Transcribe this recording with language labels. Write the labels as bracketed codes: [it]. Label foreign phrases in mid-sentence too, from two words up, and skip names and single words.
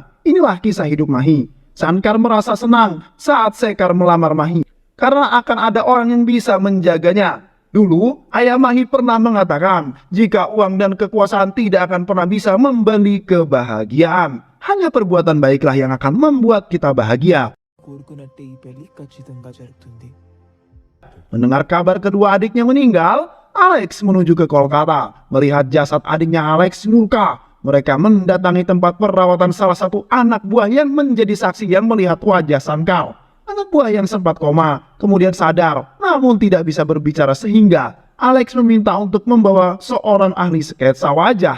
[id] Inilah kisah hidup Mahi. Sankar merasa senang saat Sekar melamar Mahi karena akan ada orang yang bisa menjaganya. Dulu, ayah Mahi pernah mengatakan jika uang dan kekuasaan tidak akan pernah bisa membeli kebahagiaan. Hanya perbuatan baiklah yang akan membuat kita bahagia. [te] కోరుకున్నట్టే ఈ పెళ్లి ఖచ్చితంగా జరుగుతుంది. [id] Mendengar kabar kedua adiknya meninggal, Alex menuju ke Kolkata. Melihat jasad adiknya, Alex murka. Mereka mendatangi tempat perawatan salah satu anak buah yang menjadi saksi yang melihat wajah Sankar. Anak buah yang sempat koma, kemudian sadar, namun tidak bisa berbicara sehingga Alex meminta untuk membawa seorang ahli sketsa wajah.